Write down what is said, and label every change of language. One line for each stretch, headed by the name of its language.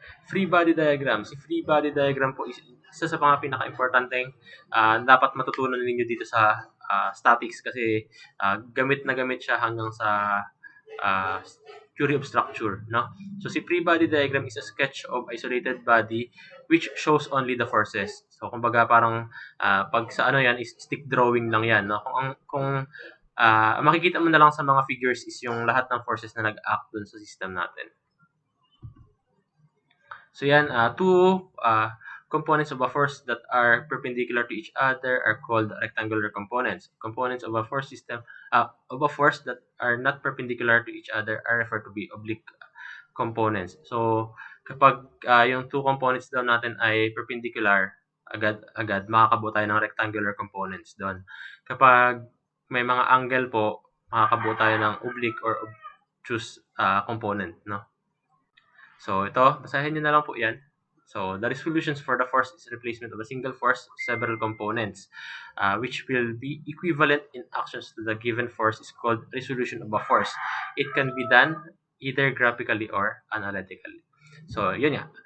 Filipino: Free body diagram. Si free body diagram po is isa sa mga pinaka-importanteng dapat matutunan ninyo dito sa statics kasi gamit na gamit siya hanggang sa theory of structure, no?
English: So, si free body diagram is a sketch of isolated body which shows only the forces.
Filipino: So, kumbaga parang pag sa ano yan is stick drawing lang yan, no? Kung makikita mo na lang sa mga figures is yung lahat ng forces na nag-act dun sa system natin.
English: So, yan, two components of a force that are perpendicular to each other are called rectangular components. Components of a force system, of a force that are not perpendicular to each other are referred to be oblique components.
Filipino: So, kapag yung two components daw natin ay perpendicular, agad makakabuo tayo ng rectangular components doon. Kapag may mga angle po, makakabuo tayo ng oblique or obtuse component, no? So, ito, basahin nyo na lang po yan.
English: So, the resolutions for the force is replacement of a single force, several components, which will be equivalent in actions to the given force is called resolution of a force. It can be done either graphically or analytically.
Filipino: So, yun nga.